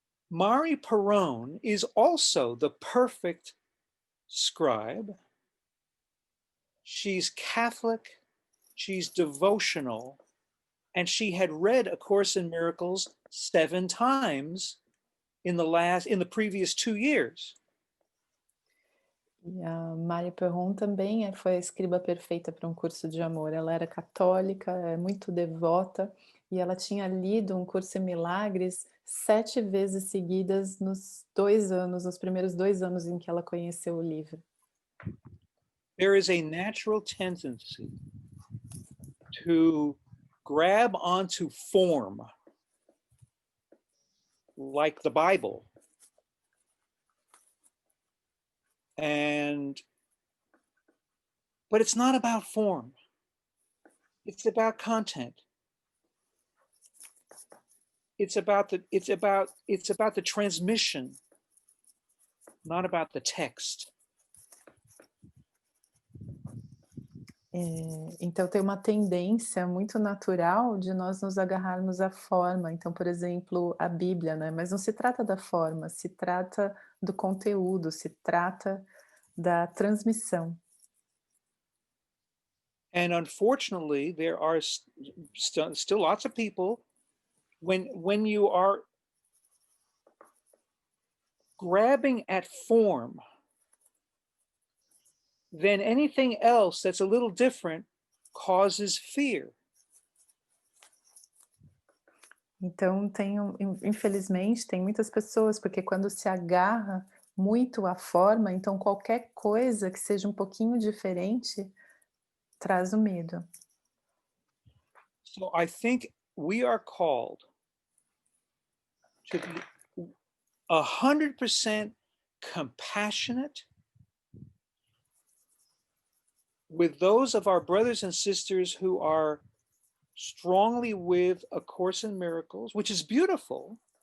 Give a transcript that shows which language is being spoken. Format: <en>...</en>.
<en>Mari Perron is also the perfect scribe. She's Catholic, she's devotional, and she had read A Course in Miracles 7 times in the previous 2 years.</en> <pt>E a Mari Perron também foi a escriba perfeita para um curso de amor. Ela era católica, muito devota, e ela tinha lido um curso em milagres 7 vezes seguidas nos primeiros 2 anos em que ela conheceu o livro.</pt> <en>There is a natural tendency to grab onto form, like the Bible, but it's not about form. It's about content. It's about the transmission, not about the text.</en> <pt>Então tem uma tendência muito natural de nós nos agarrarmos à forma. Então, por exemplo, a Bíblia, né? Mas não se trata da forma, se trata do conteúdo, se trata da transmissão.</pt> <en>And unfortunately, there are still lots of people when you are grabbing at form, then anything else that's a little different causes fear.</en> <pt>Então, infelizmente, tem muitas pessoas, porque quando se agarra muito à forma, então qualquer coisa que seja um pouquinho diferente traz o medo.</pt> <en>So I think we are called to be 100% compassionate with those of our brothers and sisters who are strongly with A Course in Miracles, which is beautiful,</en>